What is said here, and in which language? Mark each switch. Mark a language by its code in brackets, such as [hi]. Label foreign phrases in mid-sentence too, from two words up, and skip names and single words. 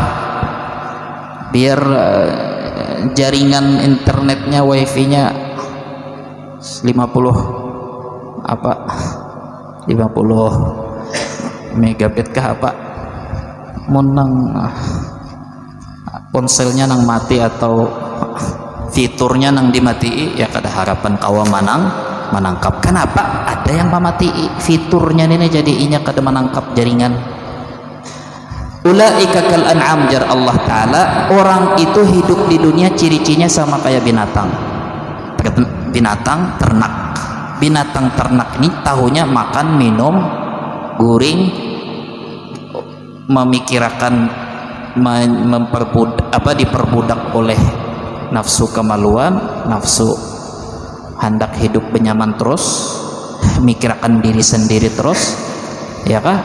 [bjn] Biar jaringan internetnya wifi-nya 50 megabit kah apa, menang ponselnya nang mati atau fiturnya nang dimati, ya kada harapan kawa menangkap. [id] Kenapa? [bjn] Ada yang pamati fiturnya ini, jadi inya kada menangkap jaringan. [ar] Ulaika kal an'am, jar Allah Ta'ala, [id] orang itu hidup di dunia ciri-cirinya sama kayak binatang ternak. [bjn] Binatang ternak ini tahunya makan, minum, guring, memikirkan diperbudak oleh nafsu kemaluan, nafsu hendak hidup benyaman terus, mikirkan diri sendiri terus, ya kah?